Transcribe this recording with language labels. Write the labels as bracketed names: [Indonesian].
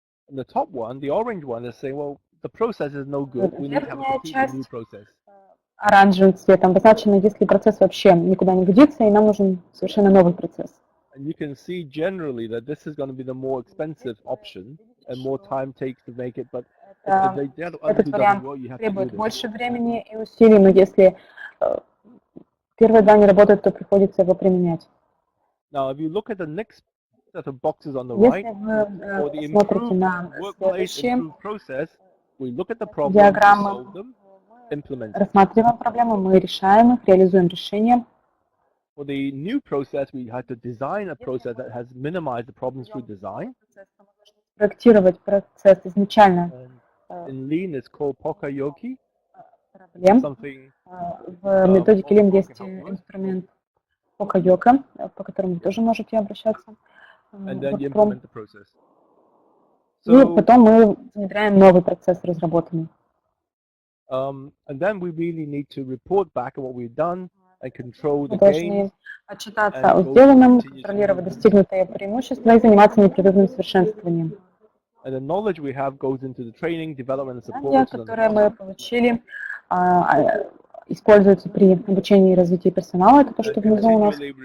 [Russian] Верхняя часть оранжевым цветом обозначена, если процесс вообще никуда не годится, и нам нужен совершенно новый процесс. [English] And you can see generally that this is going to be the more expensive option and more time takes to make it, but [Russian] этот вариант требует больше времени и усилий, но если первые два не работают, то приходится его применять. [English] Now, if you look at the next set of boxes on the right, for the [Russian] смотрите на следующие диаграммы, рассматриваем проблемы, мы решаем их, реализуем решения. [English] For the new process, we had to design a process that has minimized the problems through design. [Russian] Проектировать процесс изначально. [English] In Lean, it's called Pokayoki. [Russian] Проблем. В методике Lean есть инструмент Pokayoka, по которому вы тоже можете обращаться. И потом мы внедряем новый процесс разработанный. [English] And then we really need to report back on what we've done. [Russian] Мы должны отчитаться о сделанном, контролировать достигнутые преимущества и заниматься непрерывным совершенствованием. Знания, которые мы получили, используются при обучении и развитии персонала. Это то, что внизу у нас.